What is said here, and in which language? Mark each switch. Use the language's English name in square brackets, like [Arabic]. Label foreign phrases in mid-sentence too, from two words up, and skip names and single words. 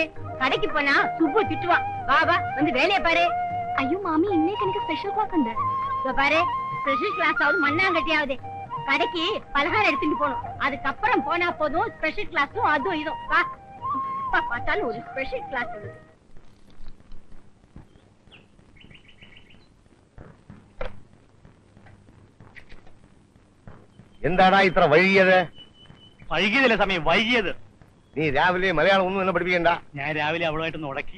[Tamil] கடைக்கு போனா சுப்பு திட்டுவான். வா வா, வந்து வேலையை பாரு. ஐயோ மாமி, இன்னைக்கு எனக்கு [English] special class [Tamil] உண்டு. இதோ பாரு, [English] special class [Tamil] ஆகுது மண்ணாங்கட்டியாவது. கடைக்கு பலகாரம் எடுத்துட்டு போகணும். அதுக்கப்புறம் போனா போதும். ஸ்பெஷல் கிளாஸும் அதுவும் இதுவும். வா, பார்த்தாலும் ஒரு [English] special class. [Malayalam] എന്താടാ ഇത്ര വൈകിയത്? വൈകിയതല്ലേ സമയം, വൈകിയത്. നീ രാവിലെ മലയാളം ഒന്നും എന്നെ പഠിപ്പിക്കണ്ട. ഞാൻ രാവിലെ അവളുമായിട്ടൊന്ന് ഉടക്കി.